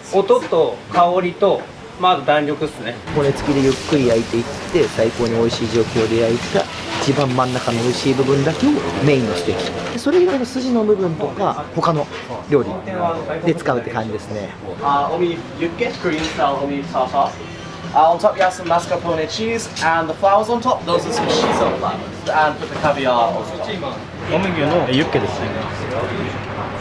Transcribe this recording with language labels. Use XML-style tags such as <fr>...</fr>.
<ja>音と香りと、まず弾力っすね。骨付きでゆっくり焼いていって最高に美味しい状況で焼いた一番真ん中の美味しい部分だけをメインのステーキでそれ以外の筋の部分とか他の料理で使うって感じですね</ja> <en>Omi Yukke, Korean style Omi tartar. On top you have some mascarpone cheese, and the flowers on top, those are some shiso flowers. And put the caviar on top.</en> <ja>オメ牛のユッケですね。</ja>